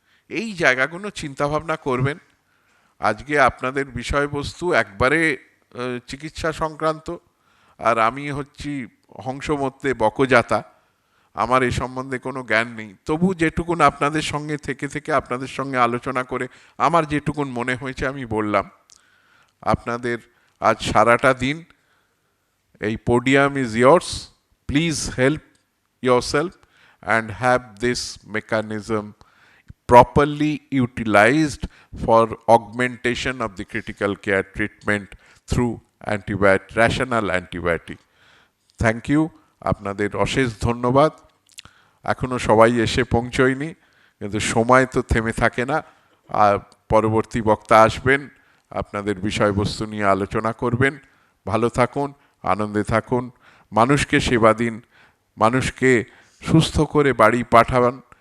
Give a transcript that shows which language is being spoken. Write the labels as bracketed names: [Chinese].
[Bangla] এই জায়গাগুলো চিন্তাভাবনা করবেন। আজকে আপনাদের বিষয়বস্তু একবারে চিকিৎসা সংক্রান্ত, আর আমি হচ্ছি হংসমত্যে বকজাতা, আমার এ সম্বন্ধে কোনো জ্ঞান নেই। তবু যেটুকুন আপনাদের সঙ্গে থেকে আপনাদের সঙ্গে আলোচনা করে আমার যেটুকুন মনে হয়েছে আমি বললাম। আপনাদের আজ সারাটা দিন এই [English] podium is yours. Please help yourself and have this mechanism properly utilized for augmentation of the critical care treatment through rational antibiotic. Thank you. [Bangla] আপনাদের অশেষ ধন্যবাদ। এখনো সবাই এসে পৌঁছয়নি, কিন্তু সময় তো থেমে থাকে না। আর পরবর্তী বক্তা আসবেন, আপনাদের বিষয়বস্তু নিয়ে আলোচনা করবেন। ভালো থাকুন, আনন্দে থাকুন, মানুষকে সেবা দিন, মানুষকে সুস্থ করে বাড়ি পাঠান।